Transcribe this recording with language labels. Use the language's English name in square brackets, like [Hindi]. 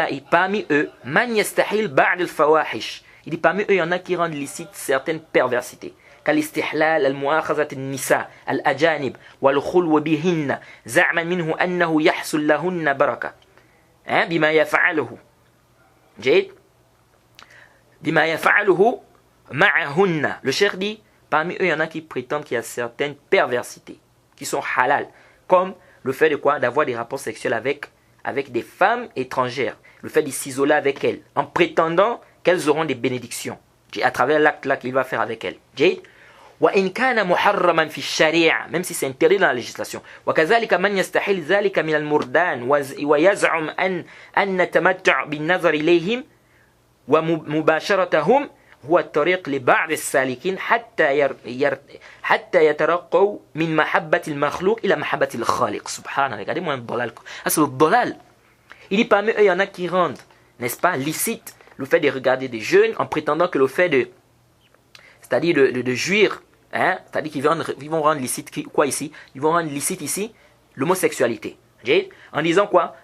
[French] Parmi eux, il dit parmi eux, il y en a qui rendent licite certaines perversités. [Arabic] كالاستحلال المؤاخذة النساء الأجانب والخلو بهن زعما منه أنه يحصل لهن بركة بما يفعله بما يفعله معهن. [French] Le cheikh dit parmi eux, il y en a qui prétendent qu'il y a certaines perversités qui sont halal, comme le fait de quoi? D'avoir des rapports sexuels avec des femmes étrangères, le fait de s'isoler avec elles, en prétendant qu'elles auront des bénédictions à travers l'acte là qu'il va faire avec elles. Même si c'est interdit dans la législation. [Arabic] وكذلك من يستحل ذلك من المردان ويزعم أن التمتع بالنظر إليهم ومباشرتهم هو الطريق لبعض السالكين حتى يترقوا من محبة المخلوق إلى محبة الخالق. [French] Subhanallah, regardez-moi un dolal. C'est le dolal. Il dit parmi eux, il y en a qui rendent, n'est-ce pas, licite le fait de regarder des jeunes en prétendant que le fait c'est-à-dire de jouir, c'est-à-dire qu'ils vont rendre licite quoi ici? Ils vont rendre licite ici l'homosexualité. En disant quoi?